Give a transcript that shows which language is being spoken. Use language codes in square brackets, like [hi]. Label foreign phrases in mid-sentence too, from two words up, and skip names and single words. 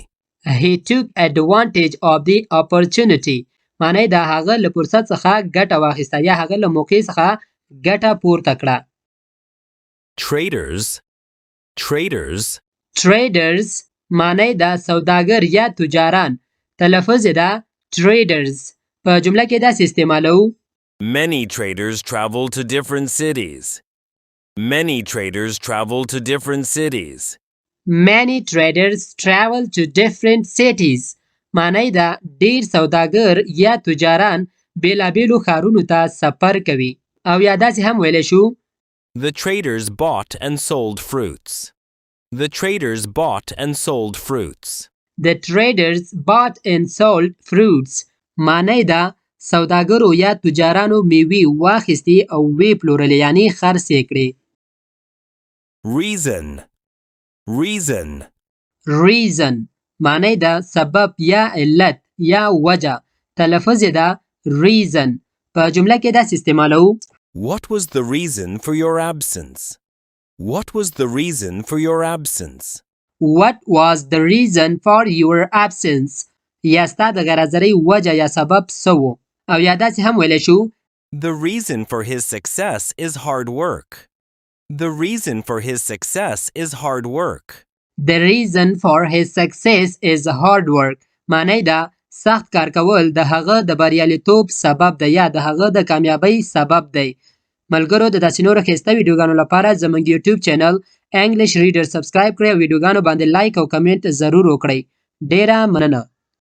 [en] He took advantage of the opportunity. [ps] معنی ده هغه له فرصت څخه ګټه واخیسته یا هغه له موقع څخه ګټه پورته کړه. [en] Traders. Traders. [ps] Traders معنی ده سوداګر یا تجاران. تلفظ ده traders. په جمله کې داسې استعمالو. [en] Many traders travel to different cities. Many traders travel to different cities. Many traders travel to different cities. [ps] معنی ده ډیر سوداګر یا تجاران بیلابیلو ښارونو ته سفر کوي. او یا داسې هم ویلی شو. [en] The traders bought and sold fruits. The traders bought and sold fruits. The traders bought and sold fruits. [ps] معنی ده سوداګرو یا تجارانو میوې واخیستې او ویې پلورلې یعنی خرڅ یې کړې. [en] Reason. Reason. [ps] Reason معنی ده سبب یا علت یا وجه. تلفظ ده reason. په جمله کې داسې استعمالو. [en] What was the reason for your absence? What was the reason for your absence? What was the reason for your absence? [ps] یا ستا د غرضرۍ وجه یا سبب څه و. او یا داسې هم ویلی شو. [en] The reason for his success is hard work. The reason for his success is hard work. The reason for his success is hard work. [ps] معنی ده سخت کار کول د هغه د بریالیتوب سبب ده یا د هغه د کامیابۍ سبب دی. ملګرو د داسې نورو ښایسته ویډیوګانو لپاره زموږ [en] YouTube channel [ps] انګلیش ریډر سبسکرایب کړئ او ویډیوګانو باندې لایک او کمنټ ضرور وکړئ. ډیره مننه.